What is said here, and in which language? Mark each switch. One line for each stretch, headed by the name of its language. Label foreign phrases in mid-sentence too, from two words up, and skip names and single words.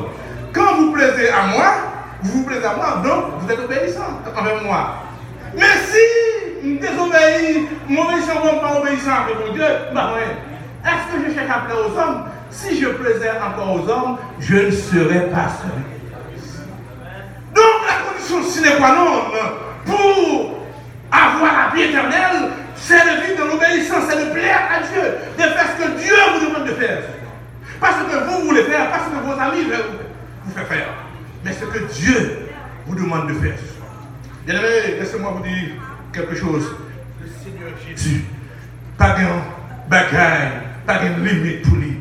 French: Quand vous plaisez à moi, vous plaisez à moi, donc vous êtes obéissant envers moi. Mais si je désobéis, mon obéissant ne pas obéissant avec mon Dieu, bah ouais. Est-ce que je cherche à plaire aux hommes? Si je plaisais encore aux hommes, je ne serais pas seul. Donc la condition
Latin: sine qua non
French: pour avoir la vie éternelle, c'est de vivre dans l'obéissance, c'est de plaire à Dieu, de faire ce que Dieu vous demande de faire. Pas ce que vous voulez faire, pas ce que vos amis vous font faire, mais ce que Dieu vous demande de faire ce soir. Bien aimé, laissez-moi vous dire quelque chose. Le Seigneur Jésus, pas de bagaille, pas de limite pour lui.